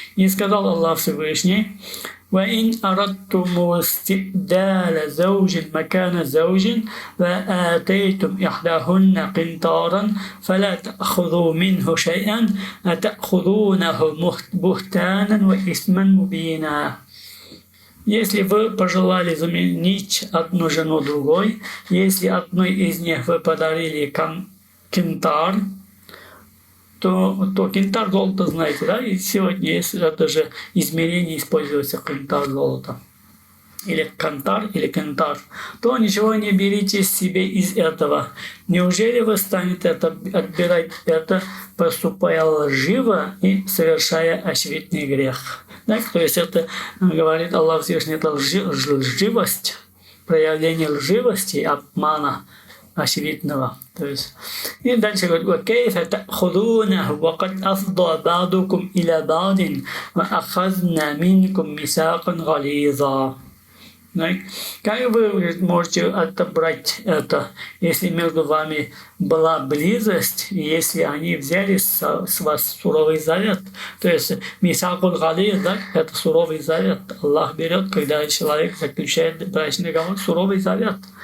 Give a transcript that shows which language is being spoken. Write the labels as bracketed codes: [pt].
[ru] И сказал Аллах Всевышний: [ar] وَإِنْ أَرَدْتُمُ اسْتِبْدَالَ زَوْجٍ مَكَانَ زَوْجٍ وَآتَيْتُمْ إِحْدَاهُنَّ قِنْطَارًا فَلَا تَأْخُذُوا مِنْهُ شَيْئًا أَتَأْخُذُونَهُ بُهْتَانًا وَإِثْمًا مُبِينًا. [ru] Если вы пожелали заменить одну жену другой, если одной из них вы подарили кентар, то кентар золото, знаете, да, и сегодня есть это же измерение, используется кентар золота, или кантар, или кентар, то ничего не берите себе из этого. Неужели вы станете отбирать это, поступая лживо и совершая очевидный грех? Так, то есть это, говорит Аллах Всевышний, это лживость, проявление лживости, обмана, очевидного. То есть, и дальше говорит, [ar] وَكَيْفَ تَأْخُذُونَهُ وَقَدْ أَفْضَى بَعْضُكُمْ إِلَى بَعْضٍ وَأَخَذْنَا مِنْكُمْ مِيثَاقًا غَلِيظًا. [ru] Как вы можете отобрать это, если между вами была близость, и если они взяли с вас суровый завет? То есть мисакуль гализ, да, это суровый завет. Аллах берет, когда человек заключает брачный договор, суровый завет.